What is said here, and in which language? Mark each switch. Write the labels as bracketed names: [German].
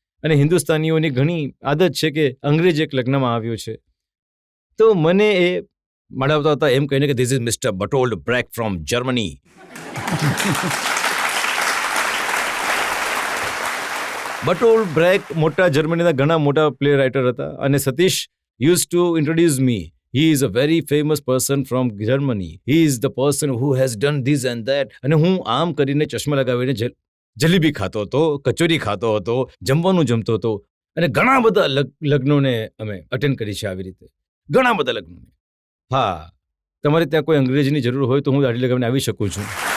[Gujarati] અને હિન્દુસ્તાનીઓની ઘણી આદત છે કે અંગ્રેજ એક લગ્નમાં આવ્યો છે, તો મને એ મળાવતા હતા એમ કહીને કે [English] This is mister Bertolt Brecht from Germany. [Gujarati] બટોલ્ડ break મોટા જર્મનીના ઘણા મોટા પ્લે રાઇટર હતા અને Satish [English] Use to introduce me. He is a very famous person from Germany. He is the person who has done this and that. [Gujarati] અને હું આમ કરીને ચશ્મા લગાવીને જલેબી ખાતો હતો, કચોરી ખાતો હતો, જમવાનું જમતો હતો અને ઘણા બધા લગ્નોને અમે અટેન્ડ કરી છે આવી રીતે, ઘણા બધા લગ્નોને. હા, તમારે ત્યાં કોઈ અંગ્રેજીની જરૂર હોય તો હું દાઢી લગાવીને આવી શકું છું.